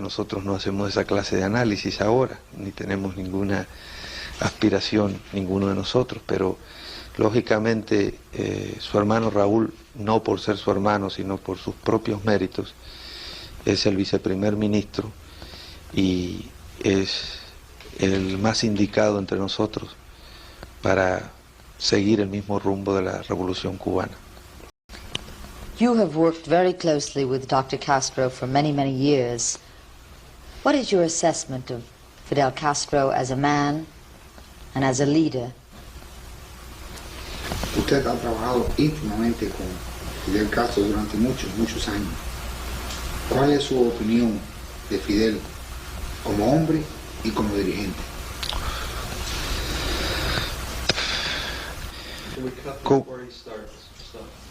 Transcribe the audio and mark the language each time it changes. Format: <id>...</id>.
<es>Nosotros no hacemos esa clase de análisis ahora, ni tenemos ninguna aspiración, ninguno de nosotros, pero lógicamente su hermano Raúl, no por ser su hermano, sino por sus propios méritos, es el viceprimer ministro y es el más indicado entre nosotros para seguir el mismo rumbo de la revolución cubana.</es> <en>You have worked very closely with Dr. Castro for many, many years. What is your assessment of Fidel Castro as a man and as a leader?</en> <es>Usted ha trabajado íntimamente con Fidel Castro durante muchos años. ¿Cuál es su opinión de Fidel como hombre y como dirigente?</es> <en>Can we cut before he starts? Stop.</en>